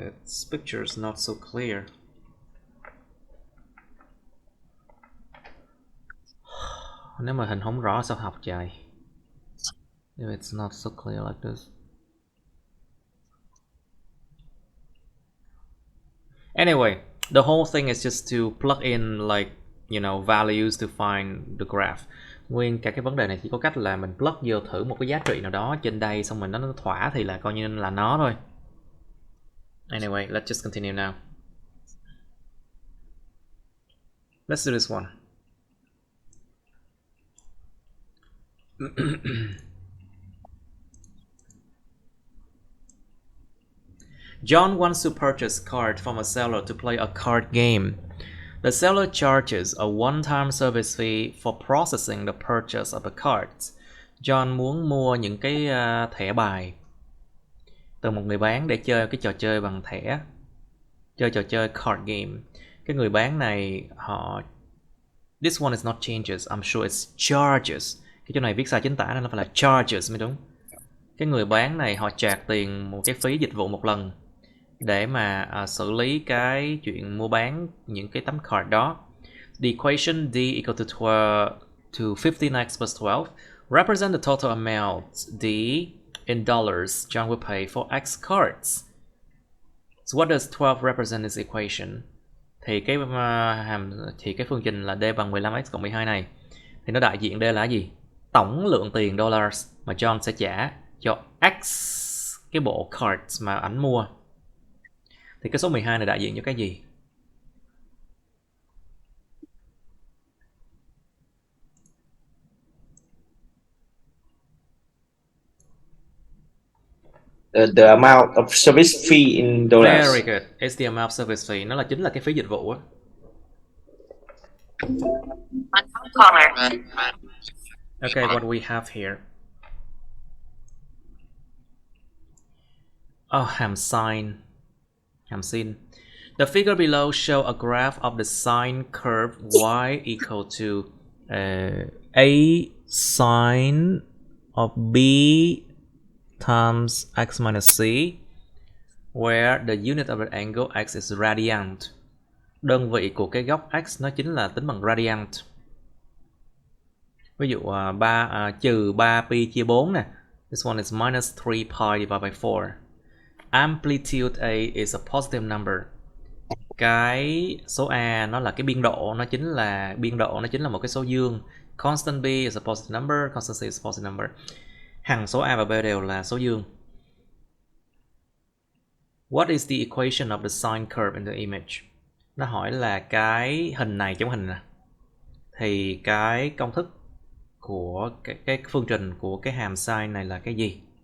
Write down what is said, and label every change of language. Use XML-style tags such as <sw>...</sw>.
<en>Its picture is not so clear.</en> <vi>Nếu mà hình không rõ sao học trời?</vi> <en>If it's not so clear like this. Anyway, the whole thing is just to plug in like, you know, values to find the graph.</en> <vi>Nguyên cả cái vấn đề này chỉ có cách là mình plug vô thử một cái giá trị nào đó trên đây, xong mình nó thỏa thì là coi như là nó thôi.</vi> <en>Anyway, let's just continue now. Let's do this one. John wants to purchase a card from a seller to play a card game. The seller charges a one-time service fee for processing the purchase of the cards.</en> <vi>John muốn mua những cái thẻ bài từ một người bán để chơi cái trò chơi bằng thẻ, chơi trò chơi card game. Cái người bán này họ,</vi> <en>this one is not changes, I'm sure it's charges.</en> <vi>Cái chỗ này viết sai chính tả nên nó phải là charges mới đúng. Cái người bán này họ charge tiền một cái phí dịch vụ một lần để mà xử lý cái chuyện mua bán những cái tấm card đó.</vi> <en>The equation D equal to to 15x plus 12. Represent the total amount D in dollars John will pay for X cards. So what does 12 represent in this equation?</en> <vi>Thì cái phương trình là D bằng 15x cộng 12 này thì nó đại diện đây là gì? Tổng lượng tiền dollars mà John sẽ trả cho X cái bộ cards mà ảnh mua. Thì cái số 12 này đại diện cho cái gì?</vi> <en>The amount of service fee in dollars. Very good. It's the amount of service fee.</en> <vi>Nó chính là cái phí dịch vụ á.</vi> <en>Okay, what do we have here?</en> <vi>Oh, hàm sin.</vi> <en>The figure below show a graph of the sine curve y equal to a sine of b times x minus c, where the unit of the angle x is radian.</en> <vi>Đơn vị của cái góc x nó chính là tính bằng radian. Ví dụ trừ 3pi chia 4 nè.</vi> <en>This one is minus 3 pi divided by 4. Amplitude A is a positive number.</en> <vi>Cái số A nó là cái biên độ, nó chính là một cái số dương.</vi> <en>Constant B is a positive number, constant C is a positive number.</en> <vi>Hằng số A và B đều là số dương.</vi> <en>What is the equation of the sine curve in the image?</en> <vi>Nó hỏi là cái hình này trong hình này. Thì cái công thức của cái phương trình của cái hàm sine này là cái gì?</vi>